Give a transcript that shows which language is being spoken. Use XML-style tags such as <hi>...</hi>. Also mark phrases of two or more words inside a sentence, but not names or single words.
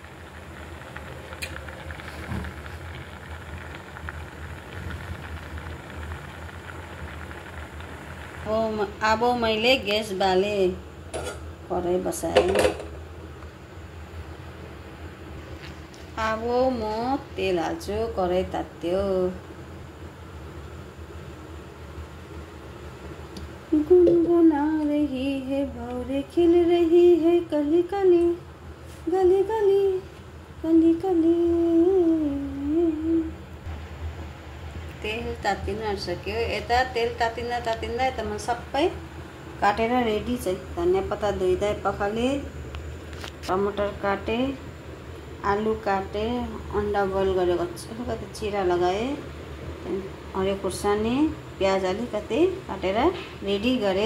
<ne>अब मैले ग्यास बाले, कराई बसाएँ। अब म तेल हाल्छु। कराई तात्यो।</ne> <hi>गुनगुना रही है भौरे खिल रही है कली कली गली गली कली कली।</hi> <ne>तेल तातिन आँटिसक्यो। यता तेल तातिँदा यता म सबै काटेर रेडी छ। धनिया पत्ता धोइदै पखाले, टमाटर काटे, आलु काटे, अन्डा बोइल गरेको अलिकति चिरा लगाए, हरियो खुर्सानी, प्याज अलिकति काटेर रेडी गरे।</ne>